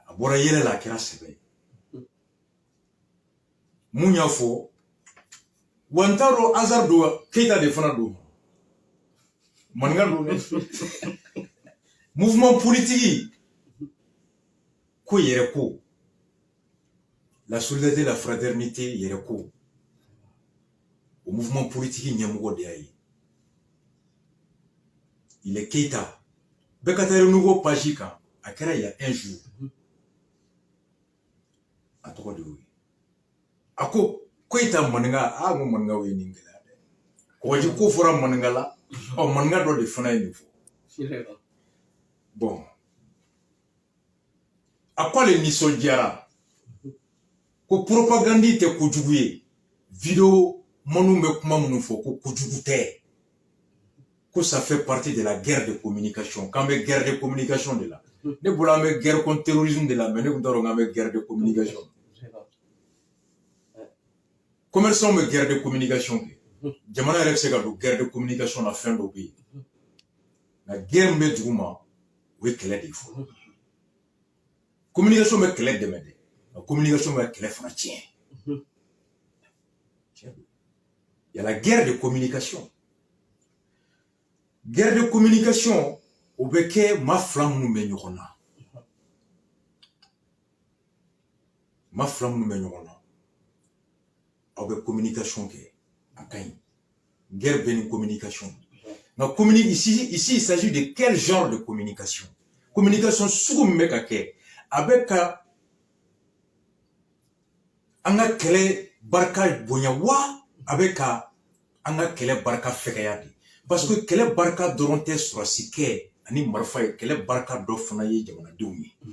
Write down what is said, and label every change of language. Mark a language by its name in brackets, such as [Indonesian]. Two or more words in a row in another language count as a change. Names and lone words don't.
[Bambara] A bɔra yɛlɛ la a kɛra sɛbɛn ye. Mun y'a fɔ wa n t'a dɔn hasard don Keita de fana don. Maninka don dɛ. [French] Mouvement politique [Bambara] ko yɛrɛ ko la solidarité la fraternité yɛrɛ ko o [French] mouvement politique [Bambara] ɲɛmɔgɔ de y'a ye. [French] Il est [Bambara] Keita. Bɛɛ ka taa Renouveau page kan a kɛra [French] il y a un jour. [Bambara] A tɔgɔ de y'o ye. A ko Keita maninka n ko maninkaw ye nin gɛlɛya dɛ. Kɔgɔji ko fɔra maninka la maninka dɔ de fana ye nin fɔ. Bon a ko ale nisɔndiyara ko propagande tɛ kojugu ye vidéo minnu bɛ kuma minnu fɔ ko kojugu tɛ ko [French] ça fait partie de la guerre de communication [Bambara] k'an bɛ [French] guerre de communication [Bambara] de la ne bolo an bɛ [French] guerre contre terrorisme [Bambara] de la mais ne tun t'a dɔn k'an bɛ [French] guerre de communication. [Bambara] Commerçants bɛ [French] guerre de communication [Bambara] kɛ jamana yɛrɛ bɛ se ka don [French] guerre de communication [Bambara] na fɛn dɔ bɛ yen nka guerre min bɛ dugu ma o ye kɛlɛ de ye fɔlɔ. Communication bɛ kɛlɛ dɛmɛ dɛ nka communication bɛ kɛlɛ fana tiɲɛ. [French] Il y a la guerre de communication. Guerre de communication [Bambara] o bɛ kɛ maa fila minnu bɛ ɲɔgɔn na. Maa fila minnu bɛ ɲɔgɔn na. Aw bɛ communication kɛ a ka ɲi. Guerre bɛ ni communication. [French] Mais ici il s'agit de quel genre de communication? [Bambara] Communication sugu min bɛ ka kɛ a bɛ ka an ka kɛlɛ barika bonya wa a bɛ ka an ka kɛlɛ barika fɛgɛya de. Parce que kɛlɛ barika dɔrɔn tɛ sɔrɔsi kɛ ani marifa ye kɛlɛ barika dɔ fana ye jamanadenw ye.